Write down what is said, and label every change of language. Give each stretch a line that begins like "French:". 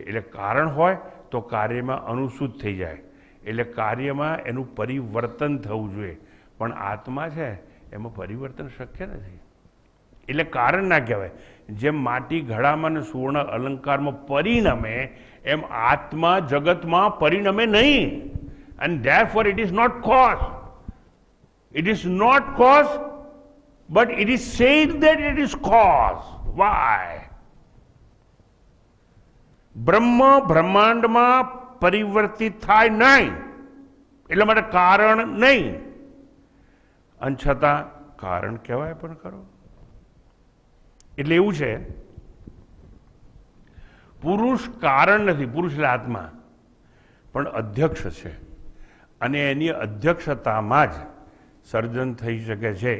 Gujarati: એટલે કારણ હોય તો કાર્યમાં અનુસૂત થઈ જાય, એટલે કાર્યમાં એનું પરિવર્તન થવું જોઈએ. પણ આત્મા છે એમાં પરિવર્તન શક્ય નથી, એટલે કારણ ના કહેવાય. જેમ માટી ઘડામાં અને સુવર્ણ અલંકારમાં પરિણમે એમ આત્મા જગતમાં પરિણમે નહીં.
English: And therefore it is not cause. It is not cause, but it is said that it is cause. Why?
Gujarati: બ્રહ્મ બ્રહ્માંડમાં પરિવર્તિત થાય નહીં, એટલા માટે કારણ નહીં. અને છતાં કારણ કહેવાય પણ ખરો. એટલે એવું છે, પુરુષ કારણ નથી, પુરુષ એટલે આત્મા પણ અધ્યક્ષ છે, અને એની અધ્યક્ષતામાં જ સર્જન થઈ શકે છે.